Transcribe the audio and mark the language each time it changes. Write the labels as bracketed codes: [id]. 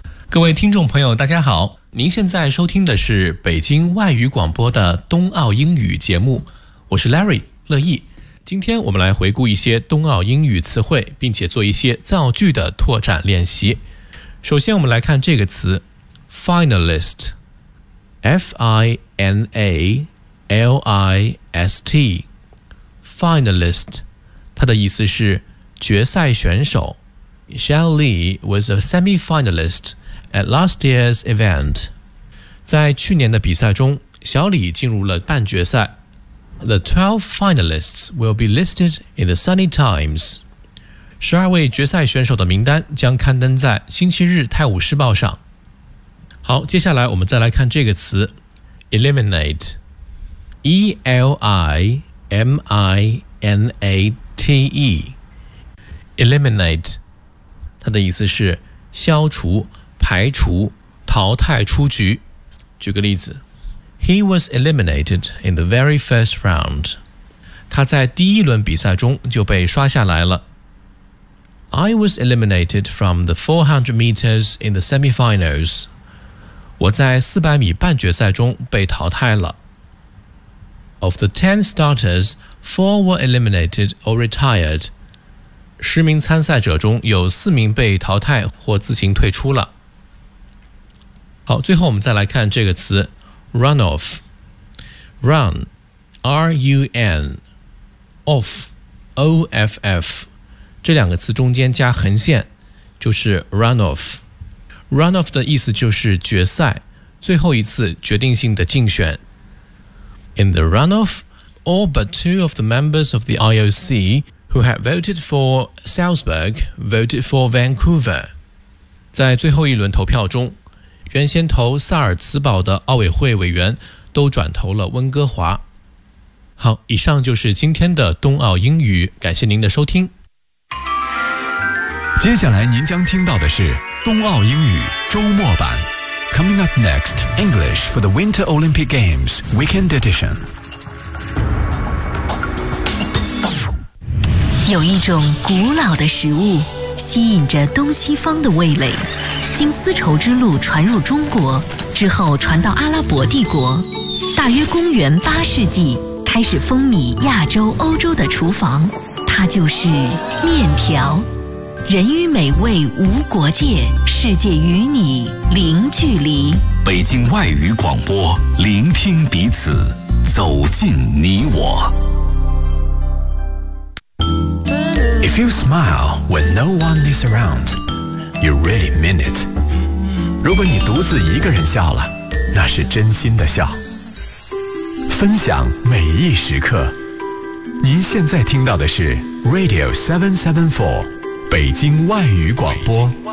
[zh] 各位听众朋友，大家好，您现在收听的是北京外语广播的冬奥英语节目，我是 Larry 乐毅。今天我们来回顾一些冬奥英语词汇，并且做一些造句的拓展练习。首先我们来看这个词 Finalist F-I-N-A-L-I-S-T Finalist 它的意思是决赛选手 [en] Xiao Li was a semi-finalist at last year's event [zh] 在去年的比赛中小李进入了半决赛 [en] The 12 finalists will be listed in the Sunday Times. [zh] 12位决赛选手的名单将刊登在星期日《泰晤士报》上。好，接下来我们再来看这个词 ，eliminate. E-L-I-M-I-N-A-T-E. Eliminate. 它的意思是消除、排除、淘汰出局。举个例子。 [en] He was eliminated in the very first round. [zh] 他在第一轮比赛中就被刷下来了。 [en] I was eliminated from the 400 meters in the semifinals. [zh] 我在400米半决赛中被淘汰了。 [en] Of the 10 starters, 4 were eliminated or retired. [zh] 10名参赛者中有4名被淘汰或自行退出了。好，最后我们再来看这个词。 Runoff, run, R-U-N, off, O-F-F, 这两个词中间加横线就是 runoff. Runoff 的意思就是决赛，最后一次决定性的竞选。 [en] In the runoff, all but two of the members of the IOC who had voted for Salzburg voted for Vancouver. [zh] 在最后一轮投票中原先投萨尔茨堡的奥委会委员都转投了温哥华。好，以上就是今天的冬奥英语，感谢您的收听。接下来您将听到的是冬奥英语周末版。 [en] Coming up next, English for the Winter Olympic Games Weekend Edition。 [zh] 有一种古老的食物，吸引着东西方的味蕾。经丝绸之路传入中国之后传到阿拉伯帝国大约公元八世纪开始风靡亚洲欧洲的厨房它就是面条人与美味无国界世界与你零距离北京外语广播聆听彼此走进你我 [en] If you smile when no one is aroundYou really mean it. [zh] 如果你独自一个人笑了，那是真心的笑。分享每一时刻。您现在听到的是 Radio 774，北京外语广播。